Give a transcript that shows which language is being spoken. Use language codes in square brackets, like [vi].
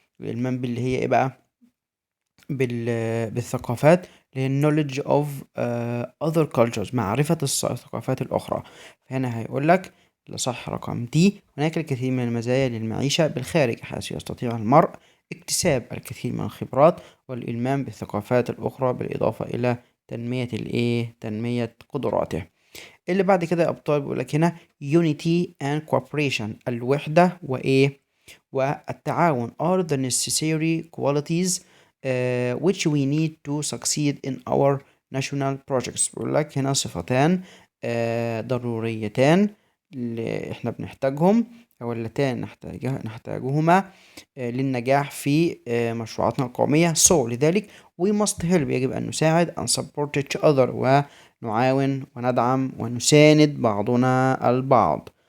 [ar] الإلمام بي اللي هي إيه بقى؟ بالثقافات، اللي هي [en] knowledge of other cultures، [ar] معرفة الثقافات الأخرى. فهنا هيقول لك لصح رقم دي. هناك الكثير من المزايا للمعيشة بالخارج، حيث يستطيع المرء اكتساب الكثير من الخبرات والإلمام بالثقافات الأخرى، بالإضافة إلى تنمية الإيه، تنمية قدراته. اللي بعد كده يا أبطال بيقول لك هنا [en] unity and cooperation، [ar] الوحدة وإيه، والتعاون [en] are the necessary qualities which we need to succeed in our national projects. [ar] بيقول لك هنا صفتان ضروريتان اللي احنا بنحتاجهم، او اللتان نحتاجهما للنجاح في مشروعاتنا القومية. [en] so [ar] لذلك [en] we must help، [ar] يجب أن نساعد [en] and support each other، [ar] ونعاون وندعم ونساند بعضنا البعض.